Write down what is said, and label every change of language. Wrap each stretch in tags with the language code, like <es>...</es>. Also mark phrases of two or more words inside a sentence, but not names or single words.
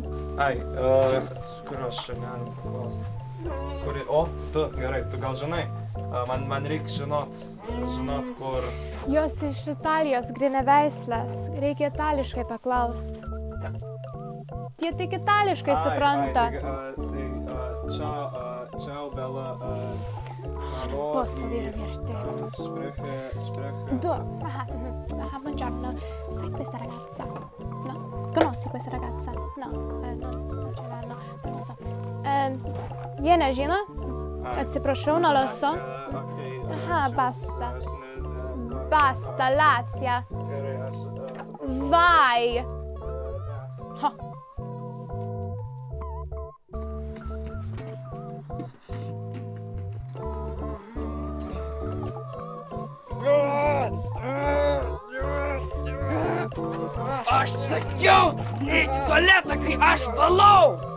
<lt>Ai, kurios čia galim paklausti? O, tu, gerai, tu gal žinai? Man reikia žinot, kur... Jos iš Italijos, grineveislės. Reikia itališkai paklausti. Tie tik itališkai supranta.</lt> <it>Ciao, Bella. Posso dire veramente? Spreche. Tu, buongiorno. Sai questa ragazza? No? Conosci questa ragazza? No, non ce l'hanno, non lo so.</it> <lt>Jie nežino? Atsiprašau,</lt> <it>non lo so. Aha, basta. Basta, Lazia. Vai! Ha.</it> <lt>Aš sakiau, neik į tualetą, kai aš valau!</lt>